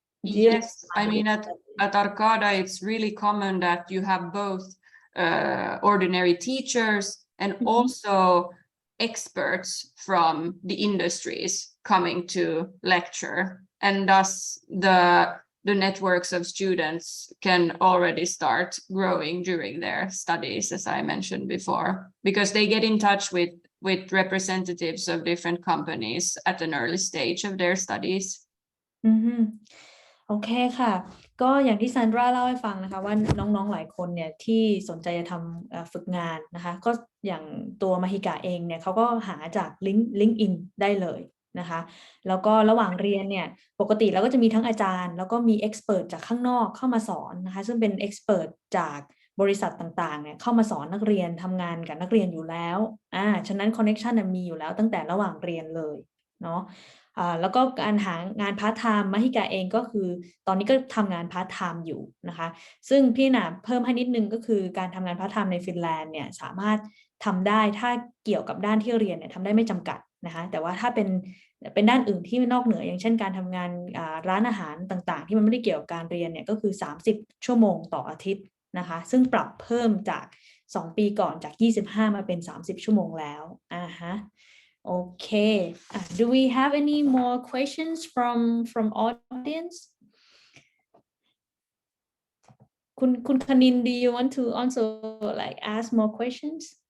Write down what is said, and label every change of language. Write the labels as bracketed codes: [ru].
[en] Yes, I mean at Arcada, it's really common that you have both ordinary teachers and also experts from the industries coming to lecture, and thus the networks of students can already start growing during their studies, as I mentioned before, because they get in touch with representatives of different companies at an early stage of their studies. [th] โอเคค่ะก็อย่างที่ซันดราเล่าให้ฟังนะคะว่าน้องๆหลายคนเนี่ยที่สนใจจะทำฝึกงานนะคะก็อย่างตัวมาฮิกะเองเนี่ยเขาก็หาจากลิงก์อินได้เลยนะคะแล้วก็ระหว่างเรียนเนี่ยปกติเราก็จะมีทั้งอาจารย์แล้วก็มีเอ็กซ์เพิร์ทจากข้างนอกเข้ามาสอนนะคะซึ่งเป็นเอ็กซ์เพิร์ทจากบริษัทต่างๆเนี่ยเข้ามาสอนนักเรียนทำงานกับนักเรียนอยู่แล้วฉะนั้นคอนเนคชันมีอยู่แล้วตั้งแต่ระหว่างเรียนเลย เนาะแล้วก็การหางานพาร์ทไทม์มหิกาเองก็คือตอนนี้ก็ทำงานพาร์ทไทม์อยู่นะคะซึ่งพี่น่ะเพิ่มให้นิดนึงก็คือการทำงานพาร์ทไทม์ในฟินแลนด์เนี่ยสามารถทำได้ถ้าเกี่ยวกับด้านที่เรียนเนี่ยทำได้ไม่จำกัดนะคะแต่ว่าถ้าเป็นด้านอื่นที่นอกเหนืออย่างเช่นการทำงานร้านอาหารต่างๆที่มันไม่ได้เกี่ยวกับการเรียนเนี่ยก็คือ30ชั่วโมงต่ออาทิตย์นะคะซึ่งปรับเพิ่มจาก2 ปีก่อนจาก25มาเป็น30ชั่วโมงแล้วฮะOkay. [en] Do we have any more questions from audience? คุณคณิน do you want to also like ask more questions?